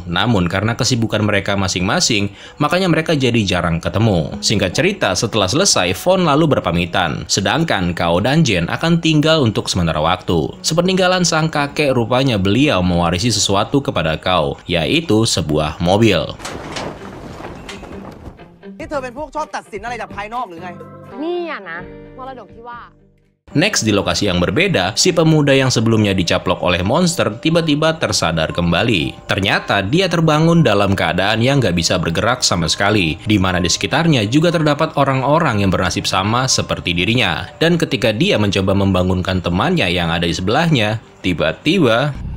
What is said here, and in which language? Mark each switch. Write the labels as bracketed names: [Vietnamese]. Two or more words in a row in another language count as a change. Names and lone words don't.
[Indonesian] Namun karena kesibukan mereka masing-masing, makanya mereka jadi jarang ketemu. Singkat cerita, setelah selesai, Fon lalu berpamitan. Sedangkan Kao dan Jen akan tinggal untuk sementara waktu. Sepeninggalan sang kakek, rupanya beliau mewarisi sesuatu kepada Kao, yaitu sebuah mobil. [Thai] นี่เธอเป็นพวกชอบตัดสินอะไรจากภายนอกหรือไง นี่อะนะมรดกที่ว่า [Indonesian] Next, di lokasi yang berbeda, si pemuda yang sebelumnya dicaplok oleh monster tiba-tiba tersadar kembali. Ternyata dia terbangun dalam keadaan yang nggak bisa bergerak sama sekali, di mana di sekitarnya juga terdapat orang-orang yang bernasib sama seperti dirinya. Dan ketika dia mencoba membangunkan temannya yang ada di sebelahnya, tiba-tiba